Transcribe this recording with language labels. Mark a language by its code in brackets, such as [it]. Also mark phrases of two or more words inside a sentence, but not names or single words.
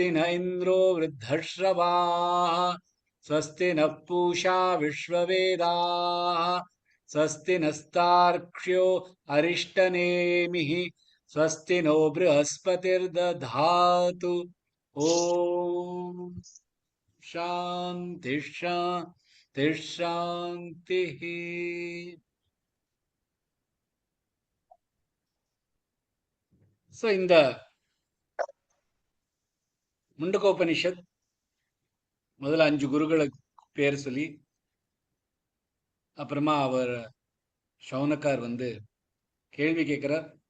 [sa] न इन्द्रो वृद्धश्रवाः स्वस्ति नः पूषा विश्ववेदाः स्वस्ति नस्तार्क्ष्यो अरिष्टनेमिः स्वस्ति नो बृहस्पतिर्दधातु ॐ शान्तिः शान्तिः शान्तिः. [ta] ஸோ இந்த முண்டகோபனிஷத் முதல்ல 5 குருகளுக்கு பேர் சொல்லி, அப்புறமா அவர் சௌனக்கார் வந்து கேள்வி கேட்கிறார்.